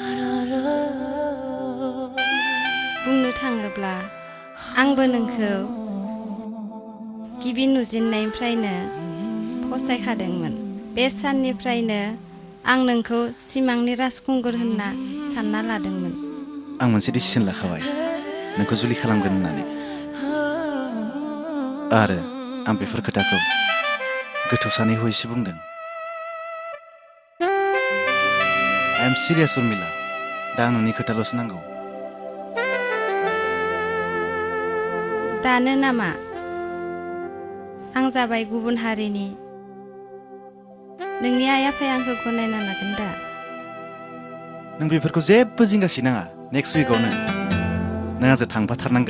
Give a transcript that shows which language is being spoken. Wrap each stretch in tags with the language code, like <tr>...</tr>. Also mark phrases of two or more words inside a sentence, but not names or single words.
<brx>बुंनो थाङोब्ला आंबो नोंखौ गिबि नुजेननायनिफ्रायनो फसायखादोंमोन बे साननिफ्रायनो आं नोंखौ सिमांनि राजखुंगुर होनना सानना लादोंमोन आं मोनसे डिसिसन लाखाबाय नोंखौ जुलि खालामगोन होननानै आरो आं बेफोर खोथाखौ गोथौ सानैखौ एसे बुंदों</brx> <en>I am serious</en> <brx>उर्मिला दा आं नोंनि खोथाल'सो नांगौ दानो नामा आं जाबाय गुबुन हारिनि नोंनि आइ आफाया आंखौ गनायना लागोन दा नों बेफोरखौ जेबो जिंगासि नाङा</brx> <en>next weekआवनो</en> <brx>नों आंजों थांफाथारनांगोन</brx>